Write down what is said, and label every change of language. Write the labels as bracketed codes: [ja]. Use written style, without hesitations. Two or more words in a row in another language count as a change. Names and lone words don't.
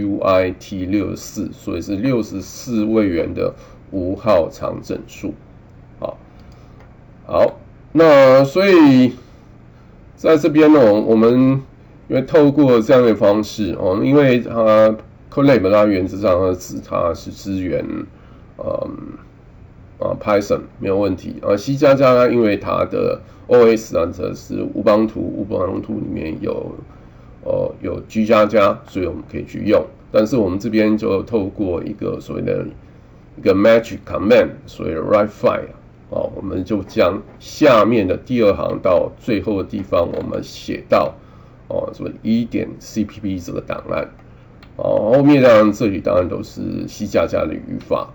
[zh] UIT64，所以是64位元的無號長整數好，那所以在這邊呢，我們因為透過這樣的方式因為它 Colab 它原則上它是支援 Python 沒有問題，C++ 它因為它的 OS 則是 Ubuntu 裡面有G++，所以我們可以去用。但是我們這邊就透過一個所謂的一個 [en] magic command， [zh] 所謂的 [en] write file [zh] 我們就將下面的第二行到最後的地方，我們寫到所謂1.cpp 這個檔案後面這裡當然都是 C++ 的語法。